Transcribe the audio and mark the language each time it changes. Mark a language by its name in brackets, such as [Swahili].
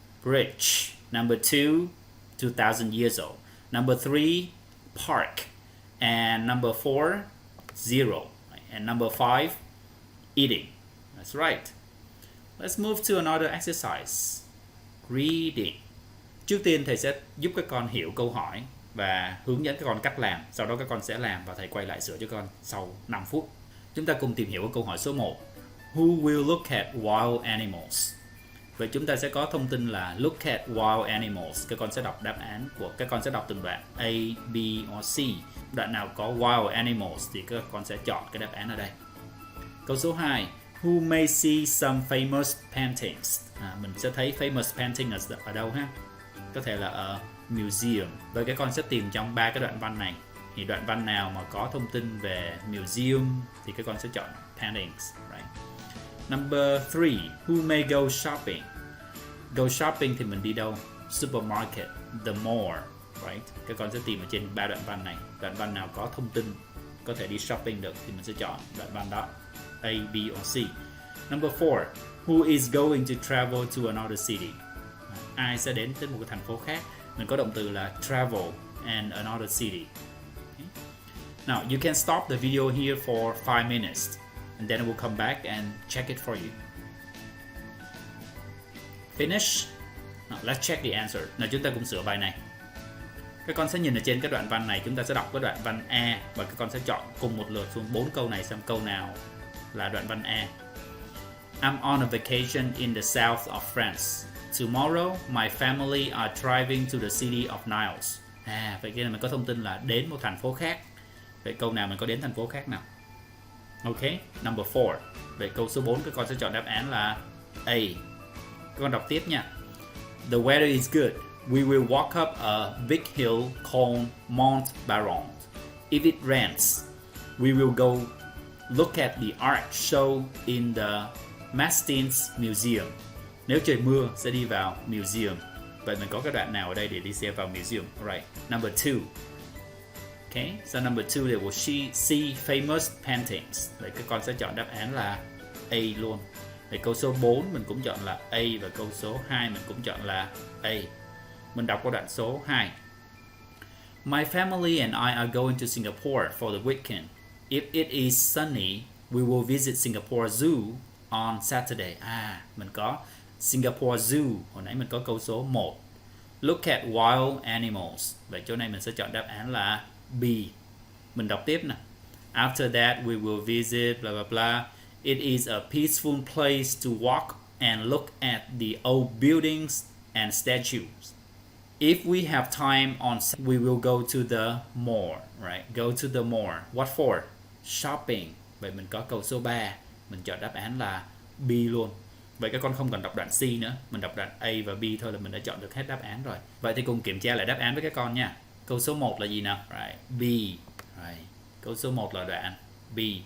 [English] Bridge. Number 2, 2,000 years old. Number 3, park. And number 4, 0. And number 5, eating. That's right. Let's move to another exercise. Reading. [Vietnamese] Trước tiên thầy sẽ giúp các con hiểu câu hỏi và hướng dẫn các con cách làm. Sau đó các con sẽ làm và thầy quay lại sửa cho con sau 5 phút. Chúng ta cùng tìm hiểu câu hỏi số 1. [English] Who will look at wild animals? [Vietnamese] Vậy chúng ta sẽ có thông tin là [English] look at wild animals. [Vietnamese] Các con sẽ đọc đáp án của các con sẽ đọc từng đoạn A, B or C. Đoạn nào có wild animals thì các con sẽ chọn cái đáp án ở đây. Câu số 2. [English] Who may see some famous paintings? [Vietnamese] Mình sẽ thấy [English] famous painting [Vietnamese] ở đâu ha? Có thể là ở museum. Vậy các con sẽ tìm trong 3 cái đoạn văn này. Thì đoạn văn nào mà có thông tin về museum thì các con sẽ chọn [English] paintings, right? Number 3, who may go shopping? Go shopping [Vietnamese] thì mình đi đâu? [English] Supermarket, the mall, right? [Vietnamese] Các con sẽ tìm ở trên 3 đoạn văn này. Đoạn văn nào có thông tin có thể đi shopping được thì mình sẽ chọn đoạn văn đó. [English] A, B or C. Number 4, who is going to travel to another city? [Vietnamese] Ai sẽ đến một cái thành phố khác? Mình có động từ là [English] travel and another city. Okay. Now you can stop the video here for 5 minutes and then we'll come back and check it for you. Finish. Now, let's check the answer. [Vietnamese] Nào chúng ta cùng sửa bài này. Các con sẽ nhìn ở trên cái đoạn văn này, chúng ta sẽ đọc cái đoạn văn A và các con sẽ chọn cùng một lượt xuống 4 câu này xem câu nào là đoạn văn A. [English] I'm on a vacation in the south of France. Tomorrow, my family are driving to the city of Niles. [Vietnamese] Vậy kia là mình có thông tin là đến một thành phố khác. Vậy câu nào mình có đến thành phố khác nào? [English] Ok, number 4. [Vietnamese] Vậy câu số 4 các con sẽ chọn đáp án là A. Các con đọc tiếp nha. [English] The weather is good. We will walk up a big hill called Mont Baron. If it rains, we will go look at the art show in the Mastin's Museum. [Vietnamese] Nếu trời mưa sẽ đi vào museum. Vậy mình có cái đoạn nào ở đây để đi xem vào museum? [English] Right. Number 2. Okay, so number 2 they will see famous paintings. [Vietnamese] Vậy các con sẽ chọn đáp án là A luôn. Vậy câu số 4 mình cũng chọn là A và câu số 2 mình cũng chọn là A. Mình đọc qua đoạn số 2. [English] My family and I are going to Singapore for the weekend. If it is sunny, we will visit Singapore Zoo on Saturday. [Vietnamese] Mình có Singapore Zoo. Hồi nãy mình có câu số 1. [English] Look at wild animals. [Vietnamese] Vậy chỗ này mình sẽ chọn đáp án là B. Mình đọc tiếp nè. [English] After that we will visit blah blah blah. It is a peaceful place to walk and look at the old buildings and statues. If we have time on we will go to the mall, right? Go to the mall. What for? Shopping. [Vietnamese] Vậy mình có câu số 3. Mình chọn đáp án là B luôn. Vậy các con không cần đọc đoạn C nữa. Mình đọc đoạn A và B thôi là mình đã chọn được hết đáp án rồi. Vậy thì cùng kiểm tra lại đáp án với các con nha. Câu số 1 là gì nào? [English] Right. [Vietnamese] B. Right. Câu số 1 là đoạn B.